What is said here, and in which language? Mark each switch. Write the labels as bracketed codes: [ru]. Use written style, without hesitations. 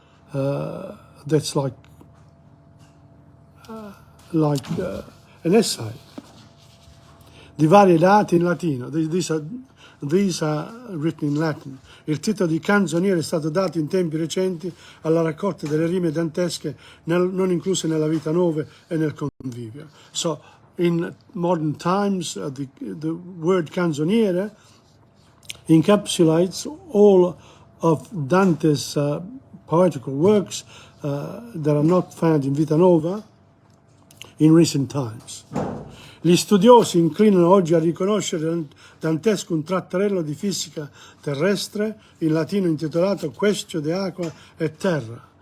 [en] That's like an essay. [it] Di varie date in latino. [en] These are these are written in Latin. [it] Il titolo di canzoniere è stato dato in tempi recenti alla raccolta delle rime dantesche non incluse nella Vita Nuova e nel Convivio. [en] So, in modern times, the word canzoniere encapsulates all of Dante's poetical works that are not found in Vita Nuova in recent times. [it] Gli studiosi inclinano oggi a riconoscere nel dantesco un trattarello di fisica terrestre in latino intitolato Questio de Aqua e Terra.